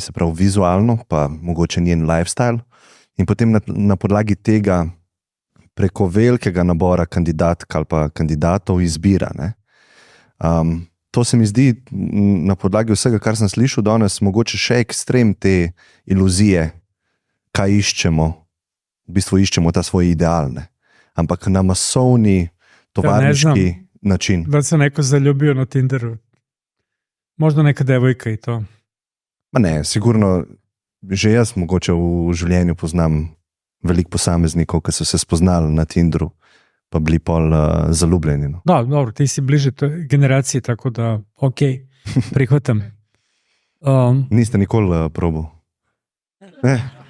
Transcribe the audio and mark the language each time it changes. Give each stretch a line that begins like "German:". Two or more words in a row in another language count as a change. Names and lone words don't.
Slovenian: Se pravi vizualno, pa mogoče njen lifestyle, in potem na podlagi tega preko velikega nabora kandidatk ali pa kandidatov izbira. Ne? To se mi zdi na podlagi vsega, kar sem slišal danes, mogoče še ekstrem te iluzije, kaj iščemo, v bistvu iščemo ta svoj ideal, ne? Ampak na masovni tovarniški način.
Serbian: Da se neko zaljubio na Tinderu. Možda neka devojka i to.
Slovenian: Ma ne, sigurno, že jaz mogoče v življenju poznam veliko posameznikov, ki so se spoznali na Tinderu, pa bili pol zaljubljeni. No.
Serbian: Da, dobro, ti si bliže toj generaciji, tako da, ok, prihvatam.
Slovenian: Niste nikoli probal? Ne?